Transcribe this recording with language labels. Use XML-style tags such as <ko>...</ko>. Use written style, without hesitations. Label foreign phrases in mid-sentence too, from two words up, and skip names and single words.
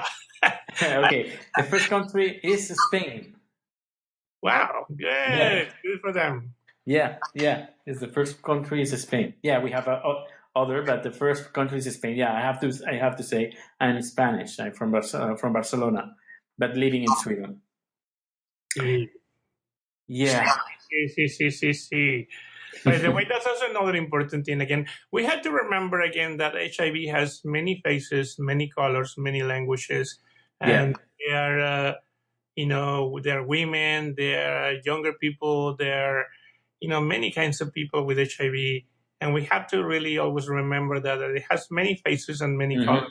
<en>Okay, the first country is Spain. Wow. Yeah. Good. Good for them. Yeah, yeah. It's the first country is Spain. Yeah, we have other, but the first country is Spain. Yeah, I have to say, I'm Spanish. I'm from Barcelona, but living in Sweden.</en> <es>Sí,</es> <en>Yeah.</en> <es>sí, sí, sí, sí, sí.</es> <en>By the way, that's also another important thing. Again, we have to remember again that HIV has many faces, many colors, many languages, Yeah. and they are, they're women, they're younger people, they're, many kinds of people with HIV, and we have to really always remember that it has many faces and many colors</en>